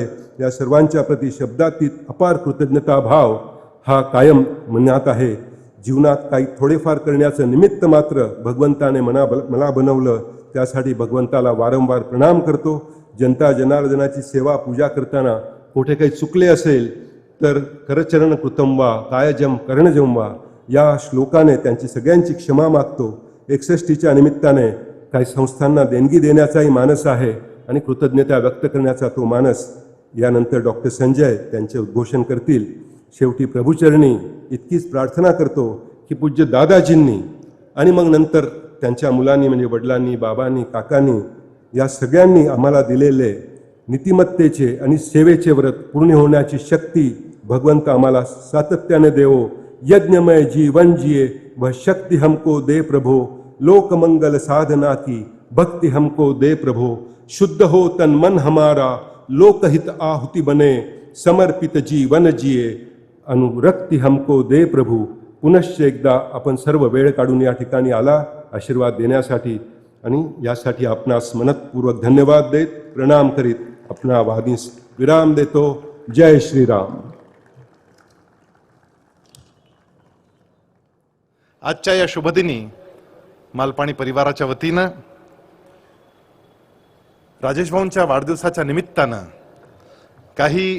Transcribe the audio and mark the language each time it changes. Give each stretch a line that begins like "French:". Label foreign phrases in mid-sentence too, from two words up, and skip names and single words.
Marathi: या सर्वांच्या प्रति शब्दातीत अपार कृतज्ञता भाव हा कायम मनात आहे. जीवनात काही थोडेफार करण्याचं निमित्त मात्र भगवंताने मला बनवलं. त्यासाठी भगवंताला वारंवार प्रणाम करतो. जनता जनार्दनाची सेवा पूजा करताना कुठे काही चुकले असेल तर
Sanskrit: करचरण कृतम वा कायजम करणजम वा
Marathi: या श्लोकाने त्यांची सगळ्यांची क्षमा मागतो. 61च्या निमित्ताने काही संस्थांना देणगी देण्याचाही मानस आहे आणि कृतज्ञता व्यक्त करण्याचा तो मानस. यानंतर डॉक्टर संजय त्यांचे उद्घोषण करतील. शेवटी प्रभुचरणी इतकीच प्रार्थना करतो की पूज्य दादाजींनी आणि मग नंतर त्यांच्या मुलांनी म्हणजे वडिलांनी, बाबांनी, काकांनी या सगळ्यांनी आम्हाला दिलेले नीतिमत्तेचे आणि सेवेचे व्रत पूर्ण होण्याची शक्ती भगवंत आम्हाला सातत्याने देवो.
Hindi: यज्ञमय जीवन जिए वह शक्ति हमको दे प्रभो. लोकमंगल साधना की भक्ति हमको दे प्रभो. शुद्ध हो तन मन हमारा, लोकहित आहुति बने. समर्पित जीवन जिए, अनुरक्ति हमको दे प्रभू.
Marathi: पुनश्च एकदा आपण सर्व वेळ काढून या ठिकाणी आला आशीर्वाद देण्यासाठी आणि यासाठी आपणास मनपूर्वक धन्यवाद देत प्रणाम करीत आपणा वाणीस विराम देतो. जय श्रीराम. आजच्या या शुभदिनी मालपाणी परिवाराच्या वतीनं राजेश भाऊंच्या वाढदिवसाच्या निमित्तानं काही